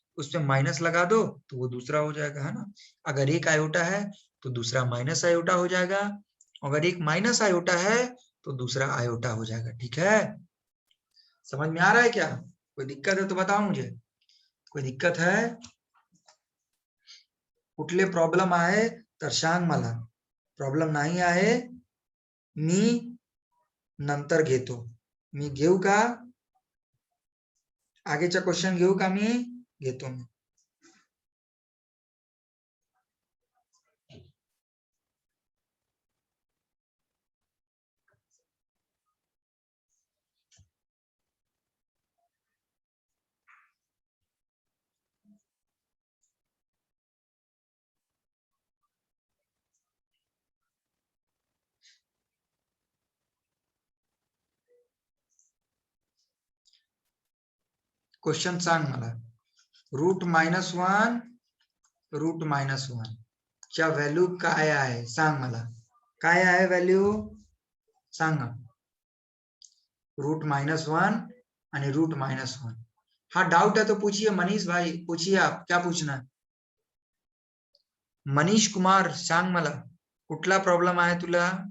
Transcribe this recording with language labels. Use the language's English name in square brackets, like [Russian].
[Hindi] उसमें माइनस लगा दो तो वो दूसरा हो जाएगा, है ना। अगर एक आयोटा है तो दूसरा माइनस आयोटा हो जाएगा, अगर एक माइनस आयोटा है तो दूसरा आयोटा हो जाएगा। ठीक है, समझ में आ रहा है क्या? कोई दिक्कत है तो बताओ मुझे, कोई दिक्कत है? [Marathi] कुठले प्रॉब्लेम आहे तर सांग मला, प्रॉब्लेम नाही आहे मी नंतर घेतो। मी घेऊ का? आगेचा क्वेश्चन घेऊ का? मी घेतो मी। क्वेश्चन सांग मला, √-1 √-1 च्या व्हॅल्यू काय आहे सांग मला, काय आहे व्हॅल्यू सांगा। √-1 आणि √-1। [Hindi] हाँ डाउट है तो पूछिए मनीष भाई, पूछिए आप क्या पूछना है। [Marathi] मनीष कुमार सांग मला, कुठला प्रॉब्लेम आहे तुला?